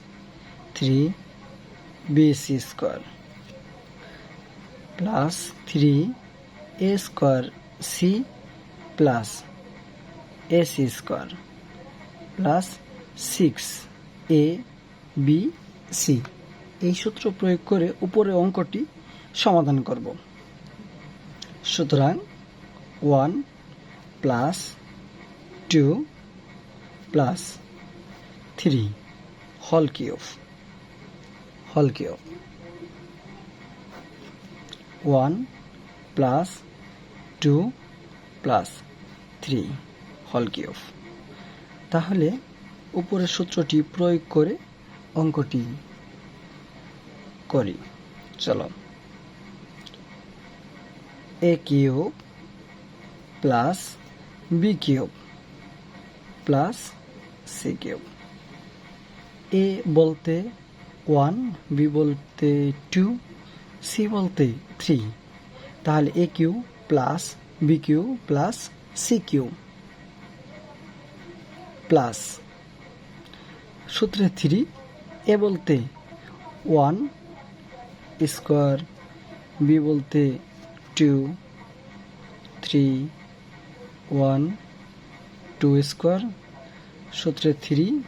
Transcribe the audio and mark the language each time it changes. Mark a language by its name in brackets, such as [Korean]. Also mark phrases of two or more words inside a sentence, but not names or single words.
[English] 3bc square plus 3a square c plus ac square plus 6abc। [Bangla] এই সূত্র প্রয়োগ করে উপরের অঙ্কটি সমাধান করব। [English] সুতরাং 1 plus 2 plus 3 whole cube 1 plus 2 plus 3 whole cube। [Bangla] তাহলে উপরের সূত্রটি প্রয়োগ করে অঙ্কটি করি। চলো, [English] a cube plus b cube plus c cube। [Bangla] a বলতে 1, b বলতে 2, c বলতে 3। তাহলে [English] a cube plus b cube plus c cube plus [Bangla] সূত্রে 3, a বলতে 1 স্কোয়ার, b বলতে 2, 3, 1, 2 স্কোয়ার, সূত্রে 3,